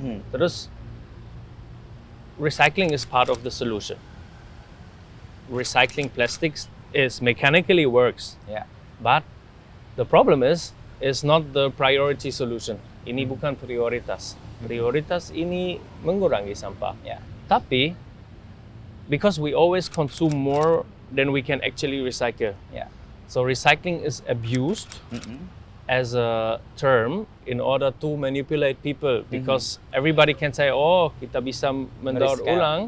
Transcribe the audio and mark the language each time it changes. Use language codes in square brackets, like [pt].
[en] Terus recycling is part of the solution. Recycling plastics is mechanically works. Yeah. But the problem is not the priority solution. [id] Ini bukan prioritas. Prioritas ini mengurangi sampah. [en] Yeah. Tapi because we always consume more than we can actually recycle. Yeah. So recycling is abused as a term in order to manipulate people because everybody can say, oh [id] kita bisa mendaur ulang.